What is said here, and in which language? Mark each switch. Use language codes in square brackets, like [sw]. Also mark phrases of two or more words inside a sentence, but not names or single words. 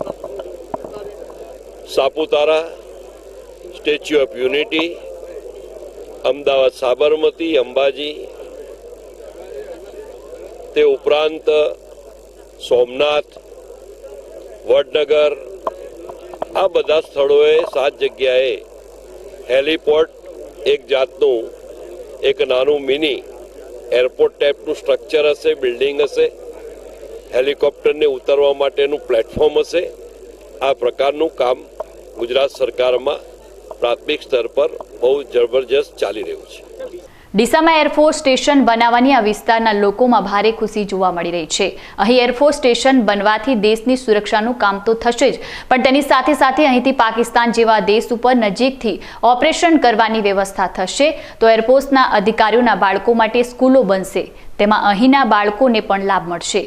[gu] सापुतारा, स्टेच्यू ऑफ यूनिटी, अमदावाद साबरमती, अंबाजी, તે ઉપરાંત सोमनाथ, વડનગર આ બધા સ્થળોએ 7 જગ્યાએ હેલીપોર્ટ એક જાતનું એક નાનું [en] mini airport [gu] ટાઇપનું સ્ટ્રક્ચર હશે, બિલ્ડિંગ હશે, હેલિકોપ્ટર ને ઉતરવા માટેનું પ્લેટફોર્મ હશે। આ પ્રકારનું કામ ગુજરાત સરકારમાં પ્રાથમિક સ્તર પર બહુ જબરદસ્ત ચાલી રહ્યું છે। ડીસામાં એરફોર્સ સ્ટેશન બનાવવાની આ વિસ્તારના લોકોમાં ભારે ખુશી જોવા મળી રહી છે। અહીં એરફોર્સ સ્ટેશન બનવાથી દેશની સુરક્ષાનું કામ તો થશે જ, પણ તેની સાથે સાથે અહીંથી પાકિસ્તાન જેવા દેશ ઉપર નજીકથી ઓપરેશન કરવાની વ્યવસ્થા થશે। તો એરફોર્સના અધિકારીઓના બાળકો માટે સ્કૂલો બનશે, તેમાં અહીંના બાળકોને પણ લાભ મળશે।